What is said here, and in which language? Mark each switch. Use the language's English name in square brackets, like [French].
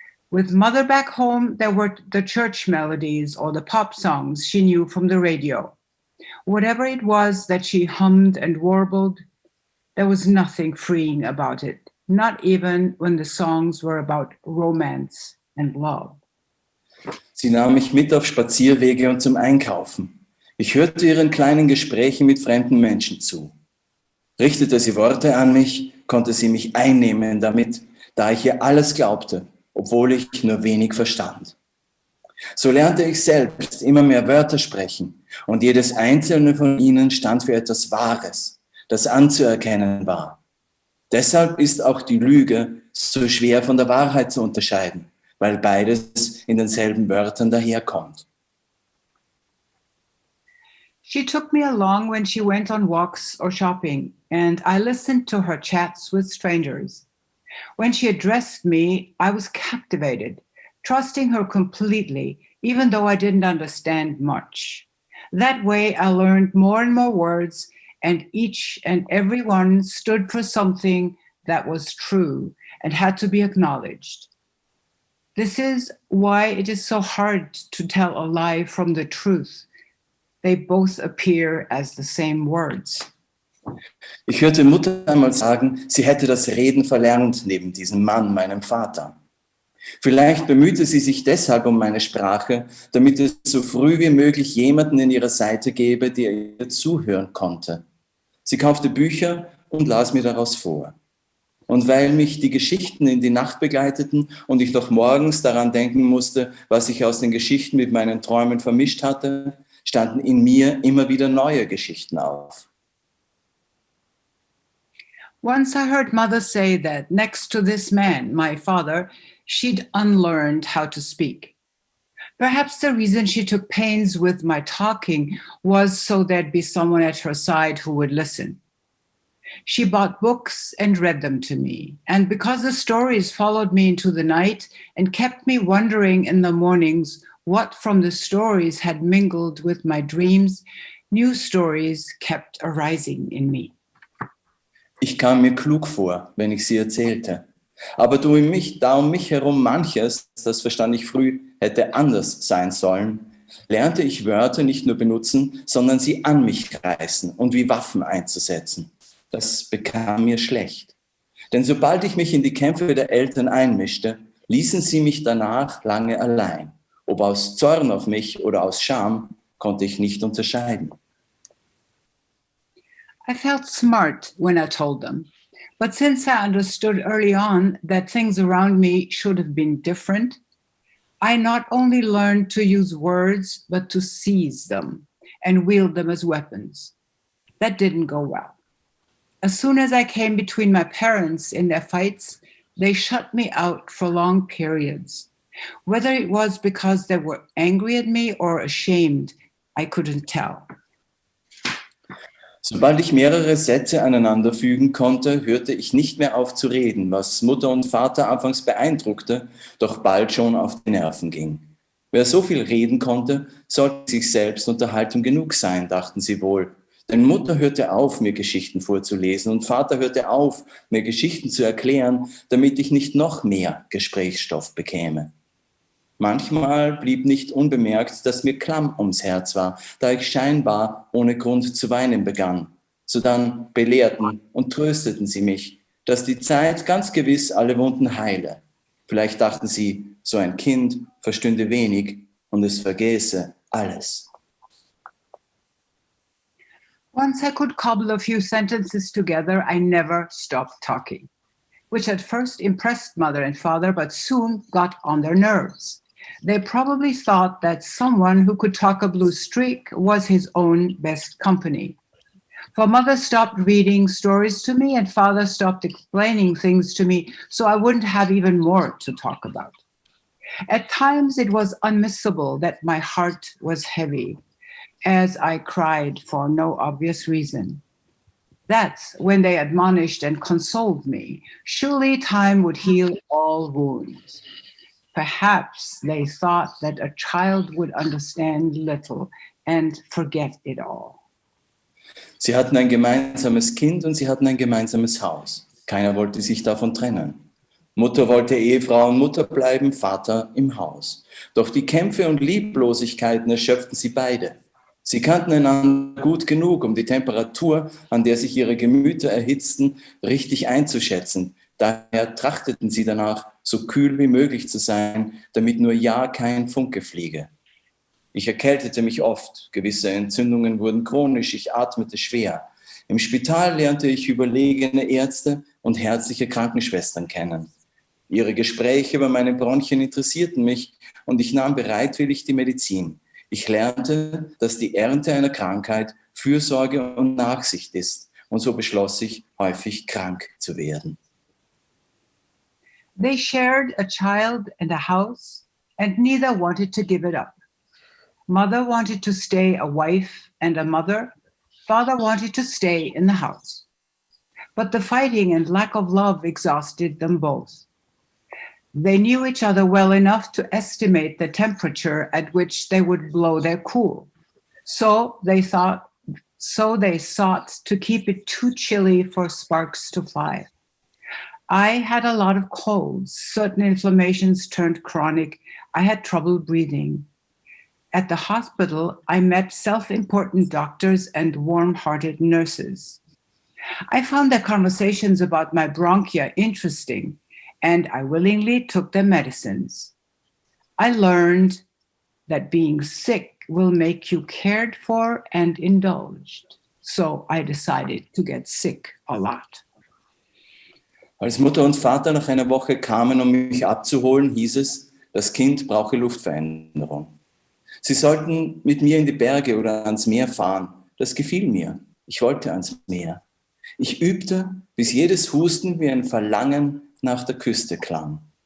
[English] With Mother back home, there were the church melodies or the pop songs she knew from the radio. Whatever it was that she hummed and warbled, there was nothing freeing about it, not even when the songs were about romance and love. [German] Sie nahm mich mit auf Spazierwege und zum Einkaufen. Ich hörte ihren kleinen Gesprächen mit fremden Menschen zu. Richtete sie Worte an mich, konnte sie mich einnehmen damit, da ich ihr alles glaubte, obwohl ich nur wenig verstand. So lernte ich selbst immer mehr Wörter sprechen und jedes einzelne von ihnen stand für etwas Wahres, das anzuerkennen war. Deshalb ist auch die Lüge so schwer von der Wahrheit zu unterscheiden, weil beides in denselben Wörtern daherkommt. [English] She took me along when she went on walks or shopping, and I listened to her chats with strangers. When she addressed me, I was captivated, trusting her completely, even though I didn't understand much. That way, I learned more and more words, and each and every one stood for something that was true and had to be acknowledged. This is why it is so hard to tell a lie from the truth. They both appear as the same words. [German] Ich hörte Mutter einmal sagen, sie hätte das Reden verlernt neben diesem Mann, meinem Vater. Vielleicht bemühte sie sich deshalb um meine Sprache, damit es so früh wie möglich jemanden in ihrer Seite gäbe, der ihr zuhören konnte. Sie kaufte Bücher und las mir daraus vor. Und weil mich die Geschichten in die Nacht begleiteten und ich noch morgens daran denken musste, was ich aus den Geschichten mit meinen Träumen vermischt hatte, standen in mir immer wieder neue Geschichten auf. [English] Once I heard Mother say that next to this man, my father, she'd unlearned how to speak. Perhaps the reason she took pains with my talking was so there'd be someone at her side who would listen. She bought books and read them to me, and because the stories followed me into the night and kept me wondering in the mornings what from the stories had mingled with my dreams, new stories kept arising in me. [German] Ich kam mir klug vor, wenn ich sie erzählte. Aber da um mich herum manches, das verstand ich früh, hätte anders sein sollen, lernte ich Wörter nicht nur benutzen, sondern sie an mich reißen und wie Waffen einzusetzen. Das bekam mir schlecht. Denn sobald ich mich in die Kämpfe der Eltern einmischte, ließen sie mich danach lange allein. Ob aus Zorn auf mich oder aus Scham, konnte ich nicht unterscheiden. [English] I felt smart when I told them, but since I understood early on that things around me should have been different, I not only learned to use words, but to seize them and wield them as weapons. That didn't go well. As soon as I came between my parents in their fights, they shut me out for long periods. Whether it was because they were angry at me or ashamed, I couldn't tell. [German] Sobald ich mehrere Sätze aneinander fügen konnte, hörte ich nicht mehr auf zu reden, was Mutter und Vater anfangs beeindruckte, doch bald schon auf die Nerven ging. Wer so viel reden konnte, sollte sich selbst Unterhaltung genug sein, dachten sie wohl. Denn Mutter hörte auf, mir Geschichten vorzulesen und Vater hörte auf, mir Geschichten zu erklären, damit ich nicht noch mehr Gesprächsstoff bekäme. Manchmal blieb nicht unbemerkt, dass mir klamm ums Herz war, da ich scheinbar ohne Grund zu weinen begann. Sodann belehrten und trösteten sie mich, dass die Zeit ganz gewiss alle Wunden heile. Vielleicht dachten sie, so ein Kind verstünde wenig und es vergäße alles. [English] Once I could cobble a few sentences together, I never stopped talking, which at first impressed Mother and Father, but soon got on their nerves. They probably thought that someone who could talk a blue streak was his own best company. For Mother stopped reading stories to me and Father stopped explaining things to me, so I wouldn't have even more to talk about. At times it was unmissable that my heart was heavy, as I cried for no obvious reason. That's when they admonished and consoled me. Surely time would heal all wounds. Perhaps they thought that a child would understand little and forget it all. [German] Sie hatten ein gemeinsames Kind und sie hatten ein gemeinsames Haus. Keiner wollte sich davon trennen. Mutter wollte Ehefrau und Mutter bleiben, Vater im Haus. Doch die Kämpfe und Lieblosigkeiten erschöpften sie beide. Sie kannten einander gut genug, um die Temperatur, an der sich ihre Gemüter erhitzten, richtig einzuschätzen. Daher trachteten sie danach, so kühl wie möglich zu sein, damit nur ja kein Funke fliege. Ich erkältete mich oft, gewisse Entzündungen wurden chronisch, ich atmete schwer. Im Spital lernte ich überlegene Ärzte und herzliche Krankenschwestern kennen. Ihre Gespräche über meine Bronchien interessierten mich und ich nahm bereitwillig die Medizin. Ich lernte, dass die Ernte einer Krankheit Fürsorge und Nachsicht ist und so beschloss ich, häufig krank zu werden. [English] They shared a child and a house, and neither wanted to give it up. Mother wanted to stay a wife and a mother. Father wanted to stay in the house. But the fighting and lack of love exhausted them both. They knew each other well enough to estimate the temperature at which they would blow their cool. So they sought to keep it too chilly for sparks to fly. I had a lot of colds. Certain inflammations turned chronic. I had trouble breathing. At the hospital, I met self-important doctors and warm-hearted nurses. I found their conversations about my bronchia interesting, and I willingly took their medicines. I learned that being sick will make you cared for and indulged. So I decided to get sick a lot. [German] Als Mutter und Vater nach einer Woche kamen, um mich abzuholen, hieß es, das Kind brauche Luftveränderung. Sie sollten mit mir in die Berge oder ans Meer fahren. Das gefiel mir. Ich wollte ans Meer. Ich übte, bis jedes Husten wie ein Verlangen nach der Küste klang.